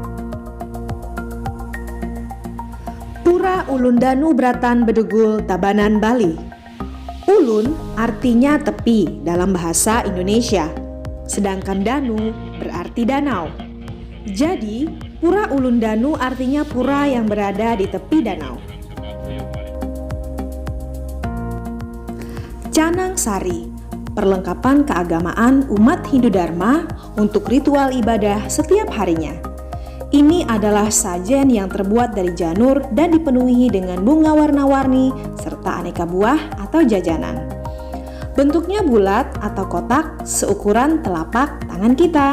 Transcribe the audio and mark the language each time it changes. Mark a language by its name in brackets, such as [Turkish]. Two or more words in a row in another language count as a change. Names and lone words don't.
[Indonesian] Pura Ulun Danu Bratan Bedugul Tabanan Bali. Ulun artinya tepi dalam bahasa Indonesia, sedangkan Danu berarti danau. Jadi, Pura Ulun Danu artinya pura yang berada di tepi danau. Canang Sari, perlengkapan keagamaan umat Hindu Dharma untuk ritual ibadah setiap harinya. Ini adalah sajen yang terbuat dari janur dan dipenuhi dengan bunga warna-warni serta aneka buah atau jajanan. Bentuknya bulat atau kotak seukuran telapak tangan kita.